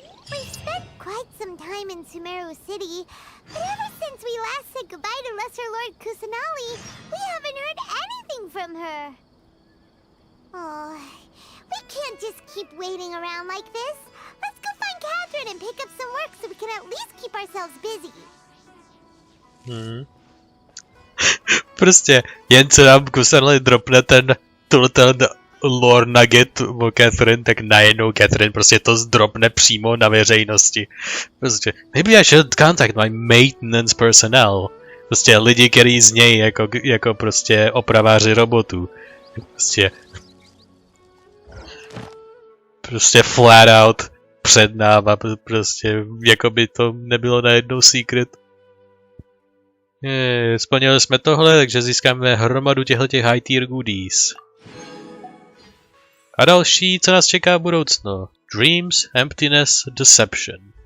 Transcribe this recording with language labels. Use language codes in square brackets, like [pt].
[en] We've spent quite some time in Sumeru City, but ever since we last said goodbye to Lesser Lord Kusanali, we haven't heard anything from her. Oh, we can't just keep waiting around like this. Let's go find Catherine and pick up some work so we can at least keep ourselves busy. [cs] Prostě jen co nám Kusanali dropne ten [en] lore nugget [cs] o Catherine, tak najednou Catherine prostě to zdropne přímo na veřejnosti. [en] Prostě, maybe I should contact my maintenance personnel. [cs] Prostě lidi, který z něj jako prostě opraváři robotů. Prostě [en] flat out [cs] před náma, prostě jako by to nebylo najednou secret. Splnili jsme tohle, takže získáme hromadu těchto [en] high tier goodies. [cs] A další, co nás čeká v budoucnu. [en] Dreams, Emptiness, Deception.